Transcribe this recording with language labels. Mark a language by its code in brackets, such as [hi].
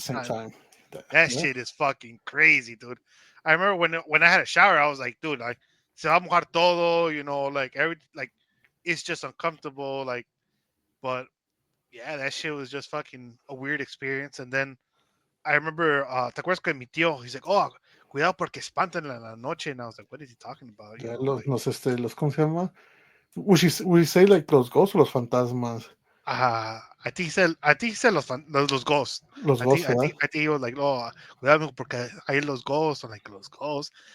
[en] same time. time. That Yeah, shit is fucking crazy, dude. I remember when I had a shower, I was like, dude, like [es] se va a mojar todo, [en] like like it's just uncomfortable, but yeah, that shit was just fucking a weird experience. And then I remember, [es] ¿te acuerdas que mi tío? [en] He's like, oh, [es] cuidado porque espantan en la noche. [en] And I was like, what is he talking about? You [es] Ya [en] know, like, [es] los, ¿cómo se llama? [en] We say like [es] los ghosts o los fantasmas. [en] I think he said los ghosts. [es] Los ghosts, ¿verdad? [en] I think he was like, oh, [es] cuidado porque hay [en] los ghosts, o like los ghosts.